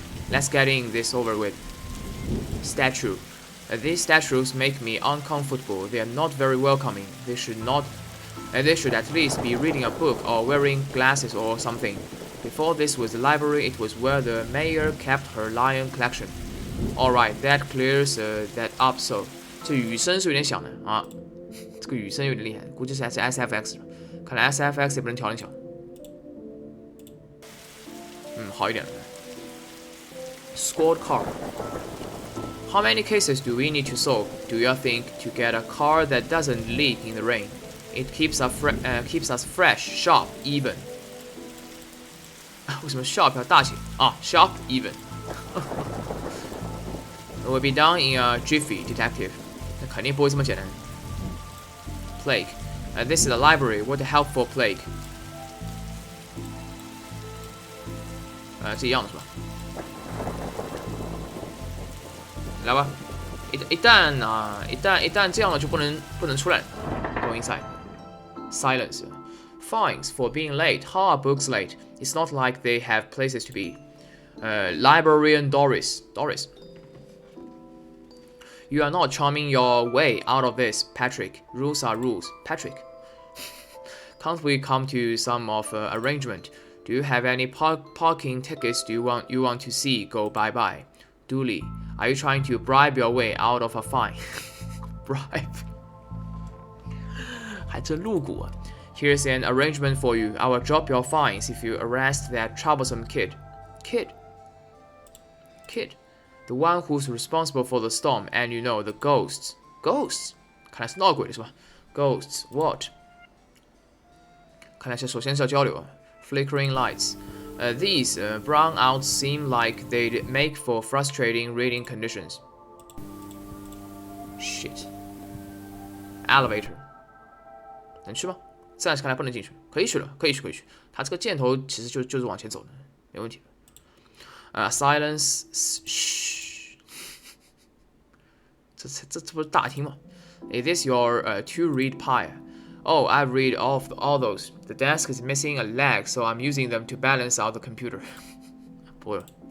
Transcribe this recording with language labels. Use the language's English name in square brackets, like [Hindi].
[English] Let's get in this over with. Statue. These statues make me uncomfortable. They are not very welcoming. They should at least be reading a book or wearing glasses or something. Before this was the library, it was where the mayor kept her lion collection. Alright, that clears that up so. [Chinese] 这雨声是有点响的啊，这个雨声有点厉害，估计是 SFX。看来 SFX 也不能调很小。好一点了。 [English] Scored card. How many cases do we need to solve, do you think, to get a car that doesn't leak in the rain? It keeps us fresh, sharp, even. [Chinese] 为什么 sharp 要大写啊 ？ [English] Sharp, even. It will be done in a jiffy, detective. [Chinese] 那肯定不会这么简单。 [English] Plague. This is the library. What a helpful plague. [Chinese] 这一样的是吧？来吧，一旦这样了就不能出来。 [English] Go inside. Silence. Fines for being late. How are books late? It's not like they have places to be. Librarian Doris. You are not charming your way out of this, Patrick. Rules are rules, Patrick. Can't we come to some of arrangement? Do you have any parking tickets you want to see go bye-bye? Dooley, are you trying to bribe your way out of a fine? Bribe? [Chinese] 还真露骨啊。 [English] Here's an arrangement for you. I will drop your fines if you arrest that troublesome kid. Kid? The one who's responsible for the storm and you know, the ghosts. Ghosts? [Chinese] 看来是闹鬼的是吧 ？ [English] Ghosts, what? [Chinese] 看来首先是要交流啊。 [English] Flickering lights. These brownouts seem like they'd make for frustrating reading conditions. Shit. Elevator. [Chinese] 能去吗？暂时看来不能进去，可以去了，可以去。它这个箭头其实就是往前走的，没问题。 [English] Silence. [Chinese] 嘘。这不是大厅吗 ？ [English] Is this your to-read pile? Oh, I've read all those. The desk is missing a leg, so I'm using them to balance out the computer. [Chinese] 不会了。